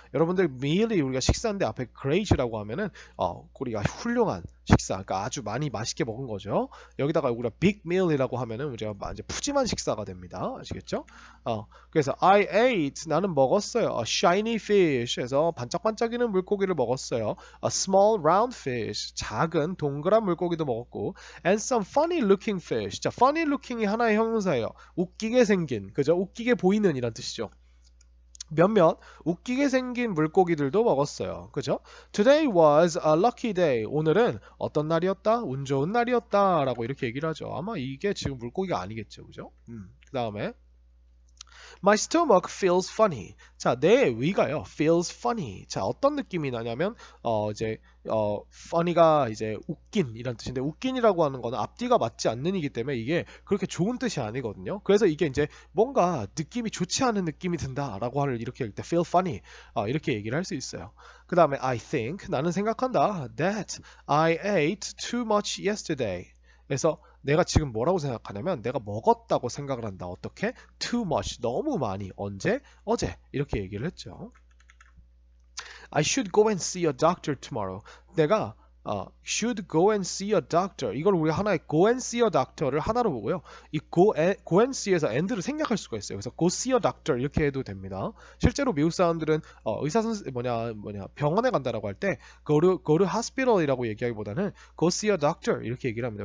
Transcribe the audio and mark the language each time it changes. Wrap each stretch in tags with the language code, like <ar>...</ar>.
<ko>여러분들 meal이 우리가 식사인데 앞에 great이라고 하면은 우리가 훌륭한 식사. 그러니까 아주 많이 맛있게 먹은 거죠. 여기다가 우리가 big meal이라고 하면은 우리가 이제 푸짐한 식사가 됩니다. 아시겠죠? 그래서</ko> <en>I ate.</en> <ko>나는 먹었어요.</ko> <en>A shiny fish.</en> <ko>해서 반짝반짝이는 물고기를 먹었어요.</ko> <en>A small round fish.</en> <ko>작은 동그란 물고기도 먹었고</ko> <en>and some funny looking fish.</en> <ko>자, funny looking이 하나의 형용사예요. 웃기게 생긴. 그죠? 웃기게 보이는 이란 뜻이죠. 몇몇 웃기게 생긴 물고기들도 먹었어요.</ko> <en>그죠? Today was a lucky day.</en> <ko>오늘은 어떤 날이었다? 운 좋은 날이었다. 라고 이렇게 얘기를 하죠. 아마 이게 지금 물고기가 아니겠죠. 그죠? 그 다음에</ko> <en>My stomach feels funny.</en> <ko>자, 내 위가요.</ko> <en>feels funny.</en> <ko>자, 어떤 느낌이 나냐면 이제 funny가 이제 웃긴 이란 뜻인데 웃긴이라고 하는 거는 앞뒤가 맞지 않는 이기 때문에 이게 그렇게 좋은 뜻이 아니거든요. 그래서 이게 이제 뭔가 느낌이 좋지 않은 느낌이 든다라고 하는 이렇게 할 때 feel funny 이렇게 얘기를 할 수 있어요.</ko> <en>그 다음에 I think</en> <ko>나는 생각한다</ko> <en>that I ate too much yesterday.</en> <ko>그래서 내가 지금 뭐라고 생각하냐면 내가 먹었다고 생각을 한다. 어떻게?</ko> <en>Too much.</en> <ko>너무 많이. 언제? 어제. 이렇게 얘기를 했죠.</ko> <en>I should go and see a doctor tomorrow. 내가 should go and see a doctor.</en> <ko>이걸 우리 하나의</ko> <en>go and see a doctor</en> <ko>를 하나로 보고요. 이 go and see에서 and를 생략할 수가 있어요. 그래서</ko> <en>go see a doctor</en> <ko>이렇게 해도 됩니다. 실제로 미국 사람들은 의사 선생 병원에 간다라고 할 때 go to hospital이라고 얘기하기보다는 go see a doctor 이렇게 얘기를 합니다.</ko>